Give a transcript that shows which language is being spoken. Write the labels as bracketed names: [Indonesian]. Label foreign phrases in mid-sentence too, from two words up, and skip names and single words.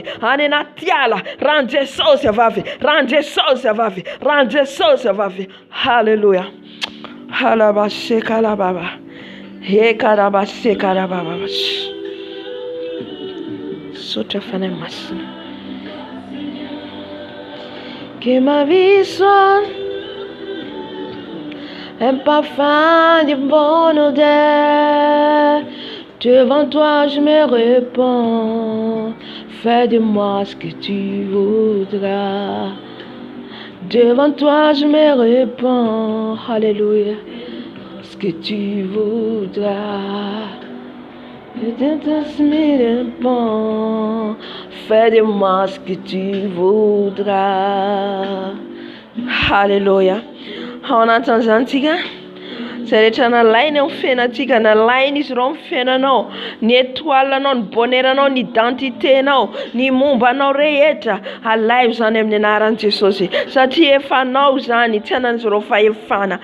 [Malagasy] Any anaty ala. Rano Jesosy avavy. Rano Jesosy avavy. Rano Jesosy avavy. Halleluja. Halabashekalababa. Hekarabashekalababa. Sotra fanahy masina. [French] que ma vie soit un parfum de bonne odeur. Devant toi je me répands, fais de moi ce que tu voudras. Devant toi je me répands, alléluia, ce que tu voudras. Devant toi je me répands, fais de moi ce que tu voudras. Alléluia. On entend Zantiga. [Malagasy] Zay rehetra nalaina amin'ny fiainantsika, nalaina izy ireo amin'ny fiainanao, ny étoilenao, ny bonheuranao, ny identiténao, ny mombanao rehetra, alaivo zany amin'ny anaran'i Jesosy, satria efanao zany, tsy anan'izy ireo fahefana.